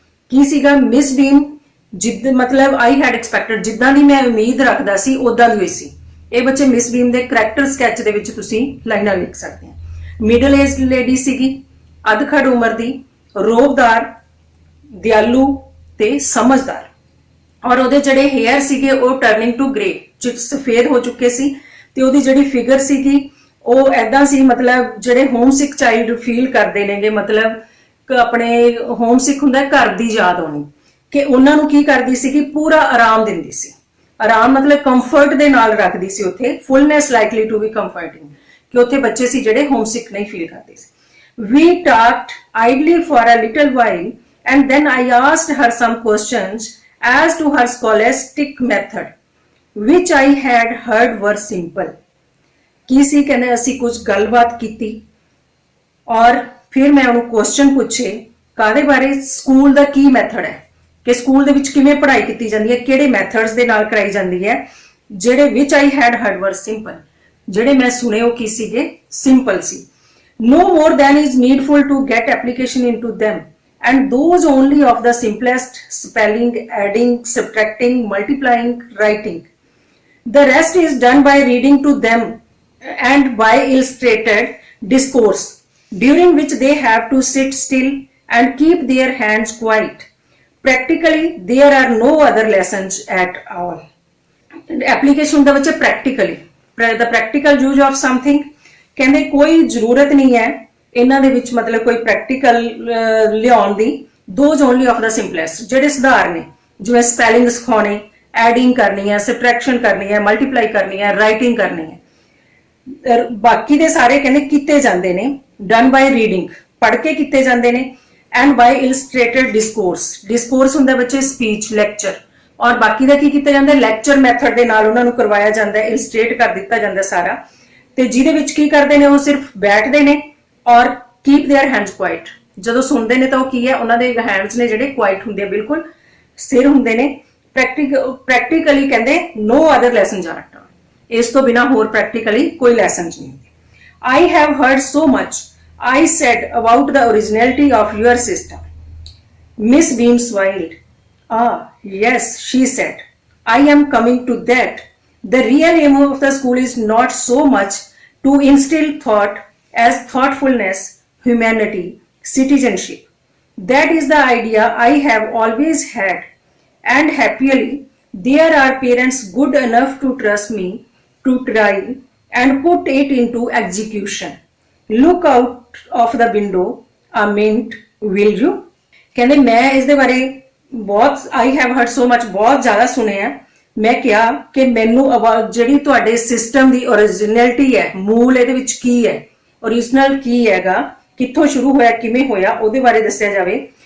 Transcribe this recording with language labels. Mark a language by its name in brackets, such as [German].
[Punjabi] ਕੀ ਸੀਗਾ, ਮਿਸ ਬੀਮ ਜਿੱਦ ਮਤਲਬ [English] I had expected, [Punjabi] ਜਿੱਦਾਂ ਦੀ ਮੈਂ ਉਮੀਦ ਰੱਖਦਾ ਸੀ ਉਦਾਂ ਦੀ ਹੋਈ ਸੀ। ਇਹ ਬੱਚੇ ਮਿਸ ਬੀਮ ਦੇ ਕਰੈਕਟਰ ਸਕੈਚ ਦੇ ਵਿੱਚ ਤੁਸੀਂ ਲਾਈਨਾਂ ਲਿਖ ਸਕਦੇ ਹੋ। ਮਿਡਲ ਏਜ ਲੇਡੀ ਸੀਗੀ, ਅਧਖੜ ਉਮਰ ਦੀ, ਰੋਬਦਾਰ, ਦਿਆਲੂ ਤੇ ਸਮਝਦਾਰ। ਔਰ ਉਹਦੇ ਜਿਹੜੇ ਹੇਅਰ ਸੀਗੇ ਉਹ [English] turning to grey, [Punjabi] ਸਫੇਦ ਹੋ ਚੁੱਕੇ ਸੀ। ਤੇ ਉਹਦੀ ਜਿਹੜੀ ਫਿਗਰ ਸੀਗੀ ਉਹ ਐਦਾਂ ਸੀ, ਮਤਲਬ ਜਿਹੜੇ ਹੋਮਸਿਕ ਚਾਈਲਡ ਫੀਲ ਕਰਦੇ ਨੇਗੇ, ਮਤਲਬ ਆਪਣੇ ਹੋਮਸਿਕ ਹੁੰਦਾ ਘਰ ਦੀ ਯਾਦ ਆਉਣੀ, ਕਿ ਉਹਨਾਂ ਨੂੰ ਕੀ ਕਰਦੀ ਸੀ ਕਿ ਪੂਰਾ ਆਰਾਮ ਦਿੰਦੀ ਸੀ। ਆਰਾਮ ਮਤਲਬ ਕੰਫਰਟ ਦੇ ਨਾਲ ਰੱਖਦੀ ਸੀ ਉੱਥੇ, [English] fullness likely to be comforting, [Punjabi] ਕਿ ਉੱਥੇ ਬੱਚੇ ਸੀ ਜਿਹੜੇ ਹੋਮਸਿਕ ਨਹੀਂ ਫੀਲ ਕਰਦੇ ਸੀ। [English] We talked idly for a little while and then I asked her some questions as to her scholastic method, which I had heard were simple. [Punjabi] ਕੀ ਸੀ, ਕਹਿੰਦੇ ਅਸੀਂ ਕੁਝ ਗੱਲਬਾਤ ਕੀਤੀ ਔਰ ਫਿਰ ਮੈਂ ਉਹਨੂੰ ਕੁਐਸਚਨ ਪੁੱਛੇ ਕਾਹਦੇ ਬਾਰੇ, ਸਕੂਲ ਦਾ ਕੀ ਮੈਥਡ ਹੈ, ਕਿ ਸਕੂਲ ਦੇ ਵਿੱਚ ਕਿਵੇਂ ਪੜ੍ਹਾਈ ਕੀਤੀ ਜਾਂਦੀ ਹੈ, ਕਿਹੜੇ ਮੈਥਡਸ ਦੇ ਨਾਲ ਕਰਾਈ ਜਾਂਦੀ ਹੈ, ਜਿਹੜੇ [English] which I had heard were simple, [Punjabi] ਜਿਹੜੇ ਮੈਂ ਸੁਣੇ ਉਹ ਕੀ ਸੀਗੇ, simple ਸੀ। [English] No more than is needful to get application into them, and those only of the simplest, spelling, adding, subtracting, multiplying, writing. The rest is done by reading to them and by illustrated discourse, during which they have to sit still and keep their hands quiet. Practically, there are no other lessons at all. [Punjabi] Application ਹੁੰਦਾ ਬੱਚੇ practically, [English] the practical use of something, [Punjabi] ਕਹਿੰਦੇ ਕੋਈ ਜ਼ਰੂਰਤ ਨਹੀਂ ਹੈ ਇਹਨਾਂ ਦੇ ਵਿੱਚ, ਮਤਲਬ ਕੋਈ ਪ੍ਰੈਕਟੀਕਲ ਲਿਆਉਣ ਦੀ। [English] those only of the simplest, [Punjabi] ਜਿਹੜੇ ਸੁਧਾਰ ਨੇ, ਜਿਵੇਂ ਸਪੈਲਿੰਗ ਸਿਖਾਉਣੇ, ਐਡਿੰਗ ਕਰਨੀ ਹੈ, ਸਬਟ੍ਰੈਕਸ਼ਨ ਕਰਨੀ ਹੈ, ਮਲਟੀਪਲਾਈ ਕਰਨੀ ਹੈ, ਰਾਈਟਿੰਗ ਕਰਨੀ ਹੈ। ਬਾਕੀ ਦੇ ਸਾਰੇ ਕਹਿੰਦੇ ਕੀਤੇ ਜਾਂਦੇ ਨੇ [English] done by reading, [Punjabi] ਪੜ੍ਹ ਕੇ ਕੀਤੇ ਜਾਂਦੇ ਨੇ, [English] And by illustrated discourse. [Punjabi] Discourse ਹੁੰਦਾ ਬੱਚੇ ਸਪੀਚ, ਲੈਕਚਰ, ਔਰ ਬਾਕੀ ਦਾ ਕੀ ਕੀਤਾ ਜਾਂਦਾ ਲੈਕਚਰ ਮੈਥਡ ਦੇ ਨਾਲ ਉਹਨਾਂ ਨੂੰ ਕਰਵਾਇਆ ਜਾਂਦਾ, ਇਲਸਟ੍ਰੇਟ ਕਰ ਦਿੱਤਾ ਜਾਂਦਾ ਸਾਰਾ। ਤੇ ਜਿਹਦੇ ਵਿੱਚ ਕੀ ਕਰਦੇ ਨੇ ਉਹ ਸਿਰਫ ਬੈਠਦੇ ਨੇ ਔਰ [English] Keep their hands quiet. [Punjabi] ਜਦੋਂ ਸੁਣਦੇ ਨੇ ਤਾਂ ਉਹ ਕੀ ਹੈ ਉਹਨਾਂ ਦੇ ਹੈਂਡਸ ਨੇ ਜਿਹੜੇ ਕੁਆਇਟ ਹੁੰਦੇ ਆ, ਬਿਲਕੁਲ ਸਥਿਰ ਹੁੰਦੇ ਨੇ। ਪ੍ਰੈਕਟੀਕਲੀ ਕਹਿੰਦੇ [English] no other lessons are taught, [Punjabi] ਇਸ ਤੋਂ ਬਿਨਾ ਹੋਰ ਪ੍ਰੈਕਟੀਕਲੀ ਕੋਈ ਲੈਸਨਸ ਨਹੀਂ ਹੁੰਦੇ। [English] I have heard so much, I said, about the originality of your system. Miss Beam smiled. Ah, yes, she said. I am coming to that. The real aim of the school is not so much to instill thought as thoughtfulness, humanity, citizenship. That is the idea I have always had. And happily, there are parents good enough to trust me to try and put it into execution. Look out of the window a minute, will you? [Punjabi] ਕਹਿੰਦੇ ਮੈਂ ਇਸ ਦੇ ਬਾਰੇ ਬਹੁਤ [English] I have heard so much, [Punjabi] ਬਹੁਤ ਜ਼ਿਆਦਾ ਸੁਣਿਆ। ਮੈਂ ਕਿਹਾ ਕਿ ਮੈਨੂੰ ਜਿਹੜੀ ਤੁਹਾਡੇ ਸਿਸਟਮ ਦੀ ਓਰੀਜਨੈਲਿਟੀ ਹੈ, ਮੂਲ ਇਹਦੇ ਵਿੱਚ ਕੀ ਹੈ, ਓਰੀਜਨਲ ਕੀ ਹੈਗਾ, ਕਿੱਥੋਂ ਸ਼ੁਰੂ ਹੋਇਆ, ਕਿਵੇਂ ਹੋਇਆ, ਉਹਦੇ ਬਾਰੇ ਦੱਸਿਆ ਜਾਵੇ।